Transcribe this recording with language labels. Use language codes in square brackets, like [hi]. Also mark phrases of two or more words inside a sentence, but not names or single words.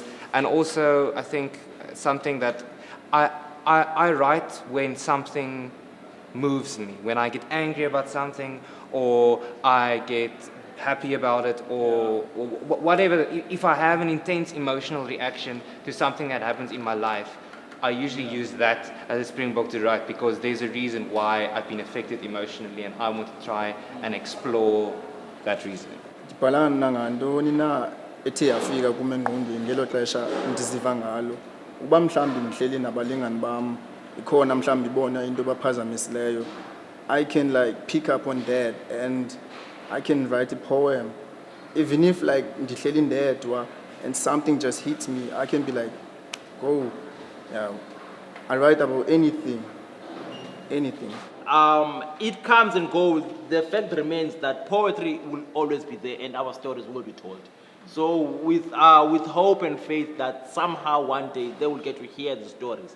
[en] And also, I think something that I write when something moves me, when I get angry about something, or I get happy about it, or whatever. If I have an intense emotional reaction to something that happens in my life, I usually use that as a springboard to write because there's a reason why I've been affected emotionally and I want to try and explore that reason. [xh] Ndibhala nangantoni na ethe yafika kum engqondweni ngelo xesha ndiziva ngalo. Uba mhlawumbi ndihleli nabalingani bam ikhona mhlawumbi ibona into baphazamisileyo, [en] I can like pick up on that and I can write a poem. Even if like [xh] ndihleli ndedwa [en] and something just hits me, I can be like, go, yeah, I write about anything. It comes and goes. The fact remains that poetry will always be there and our stories will be told. So with hope and faith that somehow one day they will get to hear the stories.